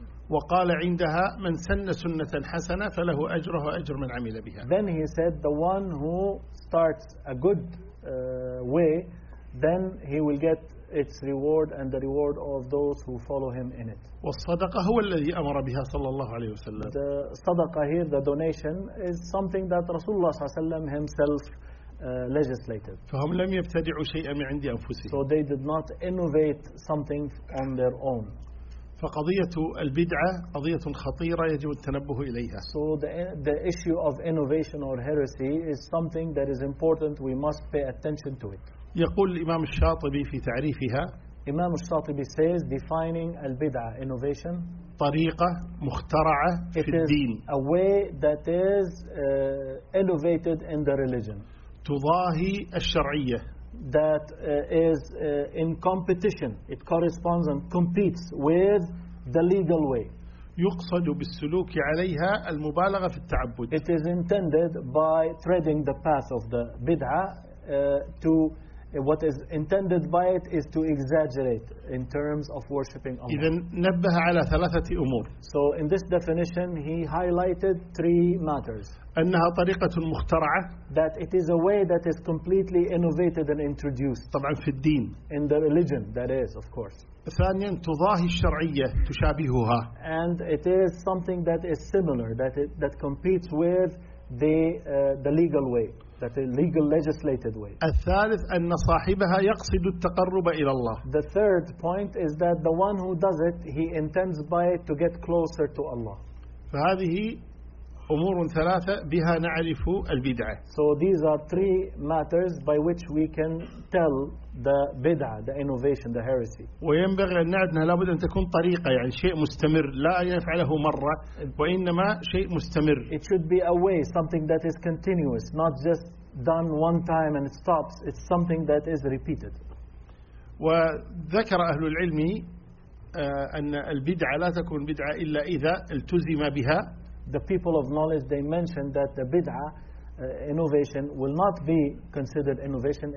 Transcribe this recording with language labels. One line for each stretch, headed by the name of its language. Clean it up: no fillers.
Arabic: وقال عندها من سن سنة حسنة فله أجره أجر من عمل بها.
English: Then he said the one who starts a good way, then he will get its reward and the reward of those who follow him in it.
Arabic: والصدقة هو الذي أمر بها صلى الله عليه وسلم.
English: The صدقة here, the donation, is something that
Arabic: رسول الله صلى الله عليه وسلم
English: himself legislated.
Arabic: فهم لم يبتدعوا شيئا من عند أنفسهم.
English: So they did not innovate something on their own.
Arabic: فقضية البدعة قضية خطيرة يجب التنبه إليها.
English: So the issue of innovation or heresy is something that is important. We must pay attention to it.
Arabic: يقول الإمام الشاطبي في تعريفها.
English: إمام الشاطبي says defining البدعة innovation.
Arabic: طريقة مخترعة في الدين.
English: It is a way that is innovated in the religion.
Arabic: تضاهي الشرعية.
English: that is in competition, it corresponds and competes with the legal way.
Arabic: يقصد بالسلوك عليها المبالغة في التعبد.
English: It is intended by treading the path of the bid'ah to what is intended by it is to exaggerate in terms of worshipping Allah.
Arabic: إذن نبه على ثلاثة أمور.
English: So in this definition, he highlighted three matters.
Arabic: أنها طريقة مخترعة.
English: That it is a way that is completely innovated and introduced.
Arabic: طبعا في الدين.
English: In the religion, that is, of course.
Arabic: ثانيا تضاهي الشرعية تشابهها.
English: And it is something that is similar, that it, that competes with the legal way. That a legal legislated way.
Arabic: الثالث أن صاحبها يقصد التقرب إلى الله.
English: The third point is that the one who does it, he intends by it to get closer to Allah.
Arabic: فهذه أمور ثلاثة بها نعرف البدعة.
English: So these are three matters by which we can tell the bid'ah, the innovation, the heresy.
Arabic: وينبغي أن نعدنا لابد أن تكون طريقة يعني شيء مستمر لا يفعله مرة وإنما شيء مستمر.
English: It should be a way, something that is continuous, not just done one time and it stops. It's something that is repeated.
Arabic: وذكر أهل العلم أن البدعة لا تكون بدعة إلا إذا التزم بها.
English: The people of knowledge, they mentioned that the bid'ah innovation will not be considered innovation.